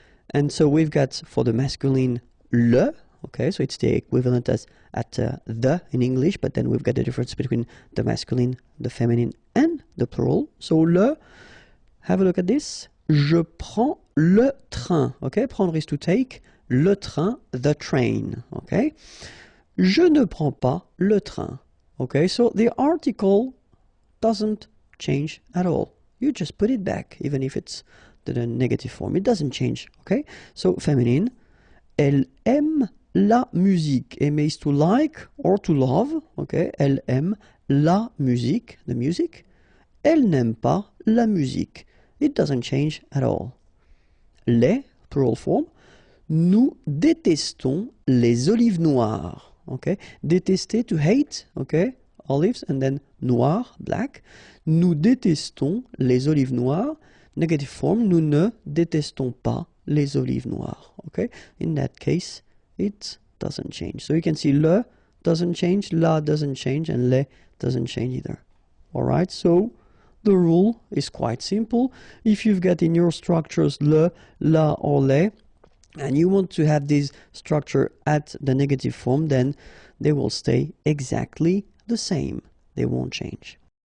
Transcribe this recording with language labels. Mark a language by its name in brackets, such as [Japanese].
[English] And so we've got for the masculine le, okay, so it's the equivalent as at the in English, but then we've got the difference between the masculine, the feminine, and the plural. So le, have a look at this. [French] Je prends le train, [English] okay? Prendre is to take, le train, the train, okay? [French] Je ne prends pas le train, okay? [English] So the article doesn't change at all. You just put it back, even if it's the negative form. It doesn't change, okay? [French] So, feminine, elle aime la musique. [English] Aimer is to like or to love, okay? [French] Elle aime la musique, [English] the music. [French] Elle n'aime pas la musique. [English] It doesn't change at all. Les, plural form, [French] nous détestons les olives noires, [English] okay? Détester, to hate, okay? Olives, and then noir, black. [French] Nous détestons les olives noires. [English] Negative form, [French] nous ne détestons pas les olives noires. [English] Okay? In that case, it doesn't change. So you can see le doesn't change, la doesn't change, and le doesn't change either. Alright, so the rule is quite simple. If you've got in your structures le, la, or le, and you want to have this structure at the negative form, then they will stay exactly the same. They won't change.